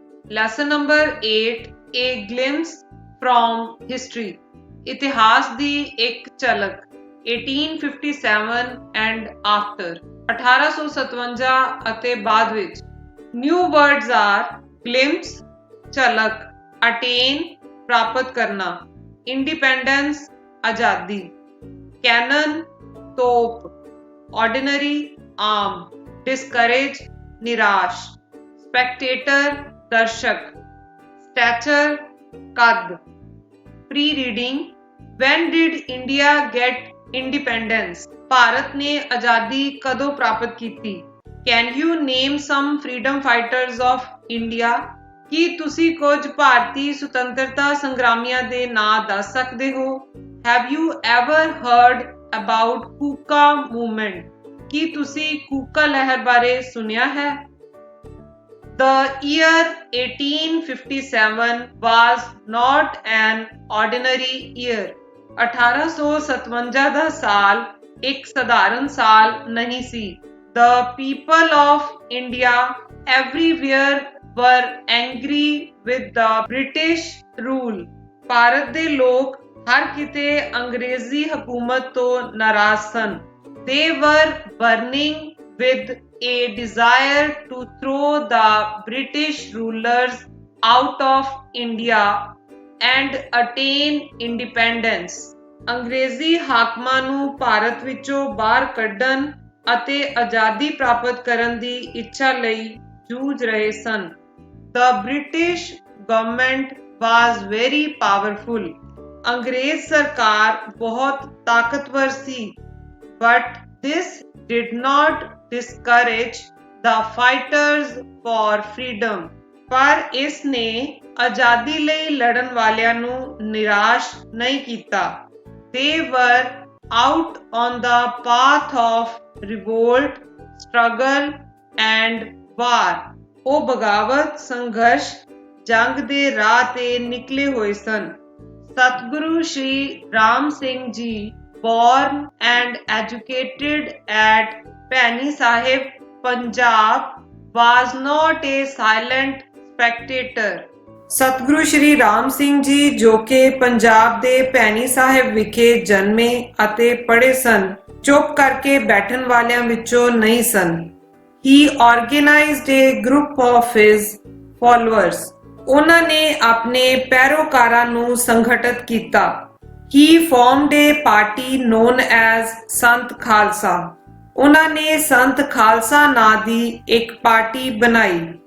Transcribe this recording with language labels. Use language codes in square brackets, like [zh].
[en] Lesson number 8, A glimpse from history. [pa] इतिहास दी एक झलक [en] 1857 and after 1857 [pa] ਅਤੇ ਬਾਅਦ ਵਿੱਚ। [en] New words are glimpse ਝਲਕ, attain ਪ੍ਰਾਪਤ ਕਰਨਾ, independence ਆਜ਼ਾਦੀ, cannon ਤੋਪ, ordinary ਆਮ, discourage ਨਿਰਾਸ਼, spectator दर्शक, stature कद, pre-reading when did India get independence? [pa] Bharat ने आजादी कदों प्राप्त की थी? [en] Can you name some freedom fighters of India? [pa] ਕੀ ਤੁਸੀਂ ਕੁਝ ਭਾਰਤੀ ਸੁਤੰਤਰਤਾ ਸੰਗਰਾਮੀਆਂ ਦੇ ਨਾਂ ਦੱਸ ਸਕਦੇ ਹੋ? [en] Have you ever heard about Kuka movement? [pa] ਕੀ ਤੁਸੀਂ ਕੂਕਾ ਲਹਿਰ ਬਾਰੇ ਸੁਣਿਆ ਹੈ? [en] The year 1857 was not an ordinary year. [pa] 1857 ਦਾ ਸਾਲ ਇੱਕ ਸਧਾਰਨ ਸਾਲ ਨਹੀਂ ਸੀ। [en] The people of India everywhere were angry with the British rule. [pa] Bharat ਦੇ ਲੋਕ ਹਰ ਕਿਤੇ ਅੰਗਰੇਜ਼ੀ ਹਕੂਮਤ ਤੋਂ ਨਾਰਾਜ਼ ਸਨ। [en] They were burning with a desire to throw the British rulers out of India and attain independence. [pa] ਅੰਗਰੇਜ਼ੀ ਹਾਕਮਾਂ ਨੂੰ ਭਾਰਤ ਵਿੱਚੋਂ ਬਾਹਰ ਕੱਢਣ ਅਤੇ ਆਜ਼ਾਦੀ ਪ੍ਰਾਪਤ ਕਰਨ ਦੀ ਇੱਛਾ ਲਈ ਜੂਝ ਰਹੇ ਸਨ। [en] The British government was very powerful. [pa] ਅੰਗਰੇਜ਼ ਸਰਕਾਰ ਬਹੁਤ ਤਾਕਤਵਰ ਸੀ। [en] But this did not discourage the fighters for freedom. [pa] ਪਰ ਇਸ ਨੇ ਆਜ਼ਾਦੀ ਲਈ ਲੜਨ ਵਾਲਿਆਂ ਨੂੰ ਨਿਰਾਸ਼ ਨਹੀਂ ਕੀਤਾ। [en] They were out on the path of revolt, struggle and war. [pa] ਉਹ ਬਗਾਵਤ, ਸੰਘਰਸ਼, ਜੰਗ ਦੇ ਰਾਹ ਤੇ ਨਿਕਲੇ ਹੋਏ ਸਨ। [en] Satguru Shri Ram Singh ji born and educated at Paini Sahib, Punjab, was not a silent spectator. [pa] ਸਤਿਗੁਰੂ ਸ਼੍ਰੀ ਰਾਮ ਸਿੰਘ ਜੀ ਜੋ ਕਿ ਪੰਜਾਬ ਦੇ ਭੈਣੀ ਸਾਹਿਬ ਵਿਖੇ ਜਨਮੇ ਅਤੇ ਪੜ੍ਹੇ ਸਨ, ਚੁੱਪ ਕਰਕੇ ਬੈਠਣ ਵਾਲਿਆਂ ਵਿੱਚੋਂ ਨਹੀਂ ਸਨ। [en] He organized a group of his followers. [pa] ਉਹਨਾਂ ਨੇ ਆਪਣੇ ਪੈਰੋਕਾਰਾਂ ਨੂੰ ਸੰਗਠਿਤ ਕੀਤਾ। [en] He formed a party known as Sant Khalsa. [pa] ਉਹਨਾਂ ਨੇ ਸੰਤ ਖਾਲਸਾ ਨਾਂ ਦੀ ਇੱਕ ਪਾਰਟੀ ਬਣਾਈ।